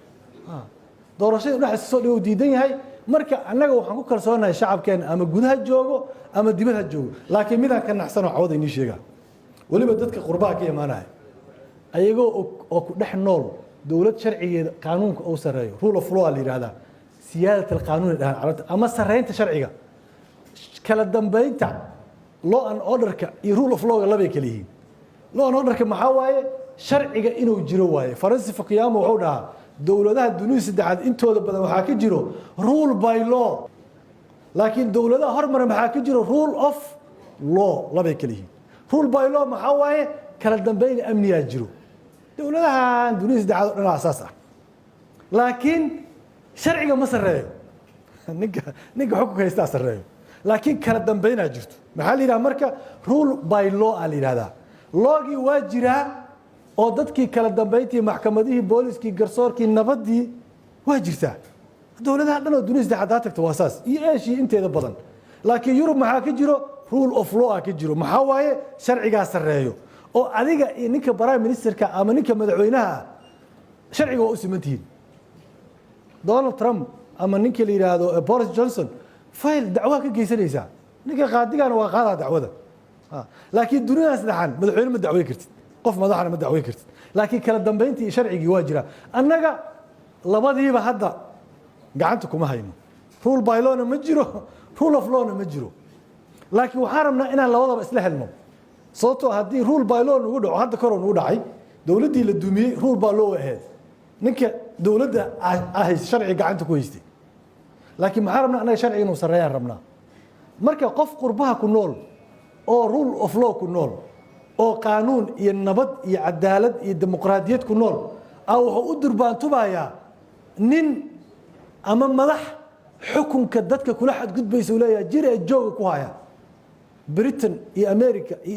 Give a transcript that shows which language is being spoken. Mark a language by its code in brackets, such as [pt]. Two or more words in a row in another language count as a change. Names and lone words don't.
[so] doorashada dhaxaysa soo dhigo diidan yahay marka annaga waxaan ku kalsoonahay shacabkeena ama gudaha joogo ama dibadda joogo laakiin midaan ka naxsan oo cawada inii sheegaa waliba dadka qurbaha ka imaanaya ayagoo oo ku dhex nool dowlad sharcigeeda qaanuunka uu sareeyo [en] rule of law [so] la yiraahdaa [ar] سيادة القانون [so] dhahan carabta ama sareynta sharciga kala dambeynta [en] law and order-ka [so] iyo [en] rule of law-ga [so] labay kala yihiin [en] law and order-ka [so] maxaa waaye sharciga inuu jiro waaye faransi fakiyama wuxuu dhahaa dowladaha dunida saddexaad intooda badan waxaa ka jiro rule [en] by law [so] laakiin dowladaha hormar maxaa ka jiro [en] rule of law [so] labay kala yihiin [en] rule by law [so] maxaa waaye kala dambeyn amniyaa jiro dowladahan dunida saddexaad oo dhan asaas ah laakiin sharciga ma sareeyo ninka xukunka haystaa sareeyo laakiin kala dambeynaa jirto maxaa la yidhaha marka [en] rule by law [so] aa la yidhahdaa loogii waa jiraa oo dadkii kala dambeyntii maxkamadihii booliskii garsoorkii nabadii waa jirtaa dowladaha dhan oo dunida saddexaad haa tagto waa saas iyo eeshii inteeda badan laakiin yurub maxaa ka jiro [en] rule of law [so] ka jiro maxaa waaye sharcigaa sareeyo oo adiga iyo ninka [en] prime ministerka [so] ama ninka madaxweynaha sharciga waa u simantihiin Donald Trump ama ninka la yiraahdo Boris Johnson fayl dacwo ka geysanaysa ninka qaadigana waa qaadaa dacwada laakiin dunida saddexaad madaxweyne ma dacweyn kartid qof madaxna ma dacweyn kartid laakiin kala dambeyntii sharcigii waa jira annaga labadiiba hadda gacanta kuma hayno [en] rule by law [so] ma jiro [en] rule of law [so] ma jiro laakiin waxaan rabnaa inaan labadaba isla helno sababtoo haddii [en] rule by law [so] nagu dhaco hadda kor nagu dhacay dowladdii la dumiyey [en] rule by law [so] ahayd ninka dowladda ahay sharci gacanta ku haystay laakiin maxaan rabnaa annaga sharciga inuu sareeyaan rabnaa marka qof qurbaha ku nool oo [en] rule of law [so] ku nool oo qaanuun iyo nabad iyo cadaalad iyo dimuqraadiyad ku nool wuxuu u durbaantubayaa nin ama madax xukunka dadka kula xadgudbaysa uu leeyahay jir ee jooga ku haya Britain iyo America iyo